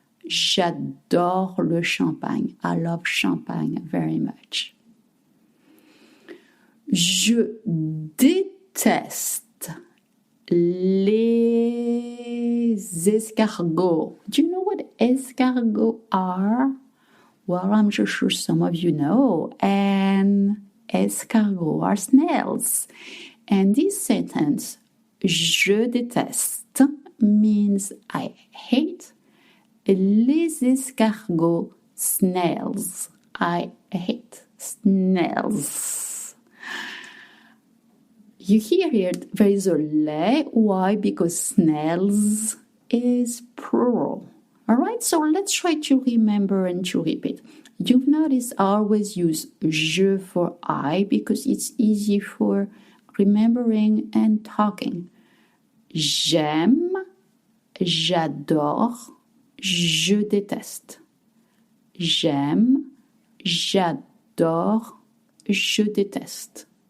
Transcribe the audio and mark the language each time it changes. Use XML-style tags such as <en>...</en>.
<fr>J'adore le champagne.</fr> <en>I love champagne very much.</en> <fr>Je déteste les escargots.</fr> <en>Do you know what escargots are? Well, I'm just sure some of you know. And escargots are snails. And this sentence,</en> <fr>je déteste,</fr> <en>means I hate.</en> <fr>Les escargots,</fr> <en>snails. I hate snails. You hear here there is a le. Why? Because snails is plural. All right, so let's try to remember and to repeat. You've noticed I always use je for I because it's easy for remembering and talking.</en> <fr>J'aime, j'adore, je déteste. J'aime, j'adore, je déteste.</fr>